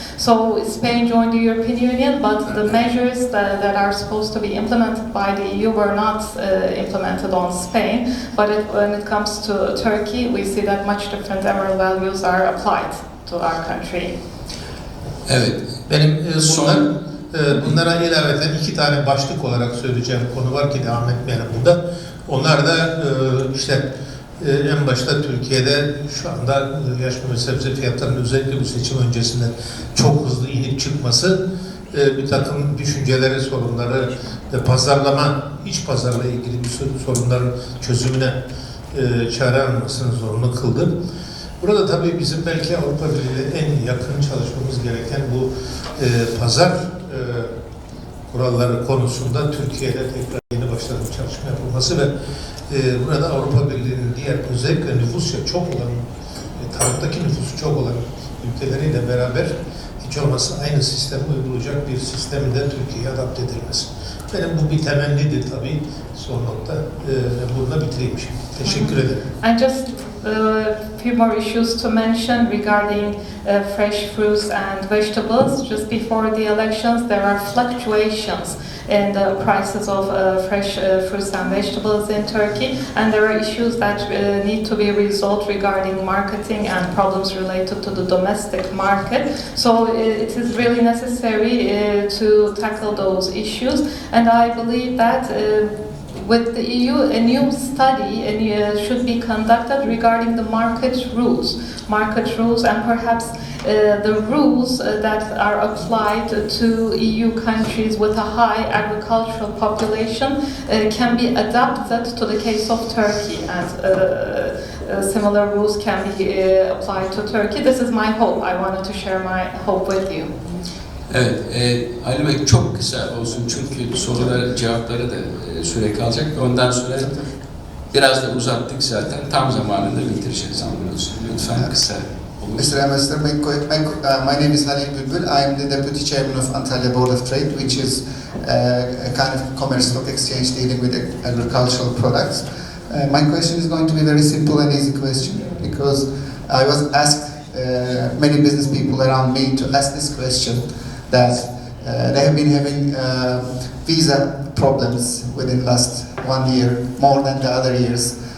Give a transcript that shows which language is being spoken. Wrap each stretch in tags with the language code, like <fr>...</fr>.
<en>So Spain joined the European Union, but the measures that are supposed to be implemented by the EU were not implemented on Spain. But when it comes to Turkey, we see that much different emerald values are applied to our country.</en> <tr>Evet. Benim bunlara ilaveten 2 tane başlık olarak söyleyeceğim konu var ki devam etmeyelim burada. Onlar da işte en başta Türkiye'de şu anda yaş meyve sebze fiyatlarının özellikle bu seçim öncesinde çok hızlı inip çıkması, bir takım düşünceleri, sorunları ve pazarlama, iç pazarla ilgili bir sorunların çözümüne çare almasını zorunlu kıldı. Burada tabii bizim belki Avrupa Birliği'yle en yakın çalışmamız gereken bu pazar kuralları konusunda Türkiye'de tekrar yeni başlanan çalışma yapılması ve burada Avrupa Birliği'nin diğer özellikle nüfusu çok olan, tarımdaki nüfusu çok olan ülkeleriyle beraber hiç olmazsa aynı sistemi uygulayacak bir sistemin de Türkiye'ye adapte edilmesi. Benim bu bir temennidir tabii son nokta. Burada bitireyim şimdi. Teşekkür ederim.</tr> <en>And just a few more issues to mention regarding fresh fruits and vegetables. Just before the elections, there are fluctuations in the prices of fresh fruits and vegetables in Turkey, and there are issues that need to be resolved regarding marketing and problems related to the domestic market. So it is really necessary to tackle those issues, and I believe that with the EU, a new study should be conducted regarding the market rules, and perhaps the rules that are applied to EU countries with a high agricultural population can be adapted to the case of Turkey, and similar rules can be applied to Turkey. This is my hope. I wanted to share my hope with you.</en> <tr>Evet, Ali Bey çok kısa olsun çünkü soruları, cevapları da süre kalacak. Ondan sonra biraz da uzattık zaten. Tam zamanında bitireceğiz anlıyorsun. Lütfen kısa olun.</tr> <en>Mr. Ambassador, my name is Halil Bülbül. I am the Deputy Chairman of Antalya Board of Trade, which is a kind of commerce stock exchange dealing with agricultural products. My question is going to be a very simple and easy question because I was asked many business people around me to ask this question, that they have been having visa problems within last 1 year, more than the other years.</en>